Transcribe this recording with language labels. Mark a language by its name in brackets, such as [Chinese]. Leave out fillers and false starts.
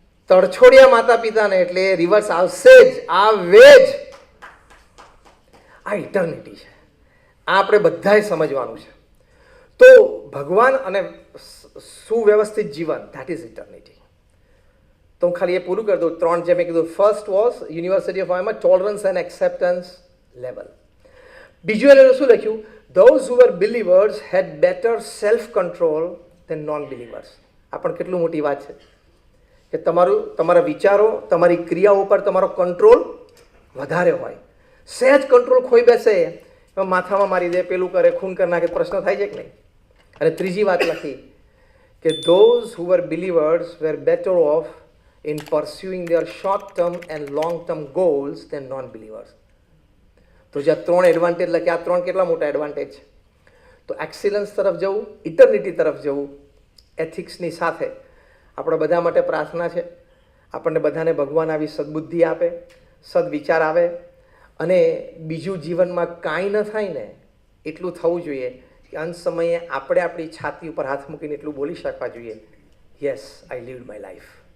[Gujarati] તડછોડિયા માતા પિતાને એટલે રિવર્સ આવશે જ, આવે જ. આ ઇટર્નિટી છે. આ આપણે બધાએ સમજવાનું છે. તો ભગવાન અને સુવ્યવસ્થિત જીવન, [English] That is eternity. [Gujarati] તો હું ખાલી એ પૂરું કરી દઉં. 3 જે મેં કીધું. [English] First was university of આયમાં tolerance and acceptance level. [Gujarati] બીજું એને શું લખ્યું? [English] Those who were believers had better self-control than non-believers. [Gujarati] આ પણ કેટલું મોટી વાત છે કે તમારા વિચારો, તમારી ક્રિયાઓ ઉપર તમારો કંટ્રોલ વધારે હોય. સહેજ કંટ્રોલ ખોઈ બેસે, માથામાં મારી દે, પેલું કરે, ખૂન કરી નાખે, પ્રશ્ન થાય છે કે નહીં? અને ત્રીજી વાત લખી કે [English] those who were believers were better off in pursuing their short-term and long-term goals than non-believers. [Gujarati] તો જ્યાં 3 એડવાન્ટેજ લખ્યા, આ 3 કેટલા મોટા એડવાન્ટેજ છે. તો એક્સિલન્સ તરફ જવું, ઇટર્નિટી તરફ જવું, એથિક્સની સાથે આપણા બધા માટે પ્રાર્થના છે. આપણને બધાને ભગવાન આવી સદબુદ્ધિ આપે, સદવિચાર આવે, અને બીજું જીવનમાં કાંઈ ન થાય ને એટલું થવું જોઈએ કે અંત સમયે આપણે આપણી છાતી ઉપર હાથ મૂકીને એટલું બોલી શકવા જોઈએ, [English] Yes I lived my life.